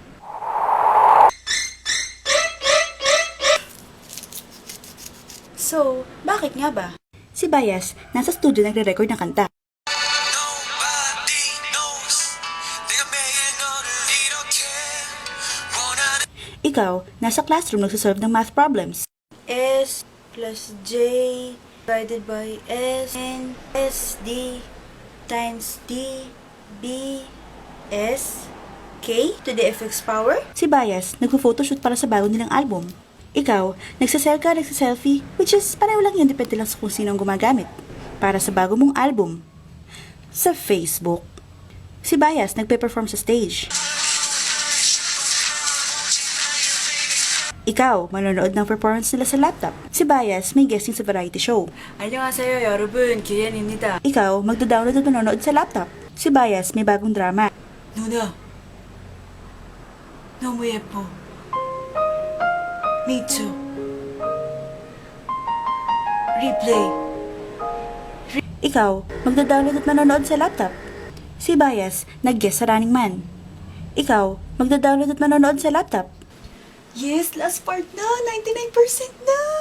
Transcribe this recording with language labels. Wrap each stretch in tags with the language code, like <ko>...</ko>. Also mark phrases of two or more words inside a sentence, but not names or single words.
<tl>So, bakit nga ba? Si Bias, nasa studio nagre-record ng kanta. Ikaw, nasa classroom nagsasolve ng</tl> <en>math problems. S plus J divided by S and SD times D B S K to the FX power?</en> <tl>Si Bias, nagpo-photoshoot para sa bago nilang album. Ikaw, nagsaselfie, which is pareho lang yan, depende lang sa kung sino ang gumagamit. Para sa bago mong album. Sa Facebook. Si Bias, nagpe-perform sa stage. Ikaw, manonood ng performance nila sa laptop. Si Bias, may guesting sa variety show.</tl> <ko>안녕하세요, 여러분. 기현입니다.</ko> <tl>Ikaw, magda-download at manonood sa laptop. Si Bias, may bagong drama.</tl> <ko>누나, 너무 예뻐.</ko> <en>Me too. Replay.</en> <tl>Ikaw, magda-download at manonood sa laptop. Si Bias, nag-guest sa Running Man. Ikaw, magda-download at manonood sa laptop. Yes,</tl> <en>last part</en> <tl>na. 99% na.</tl>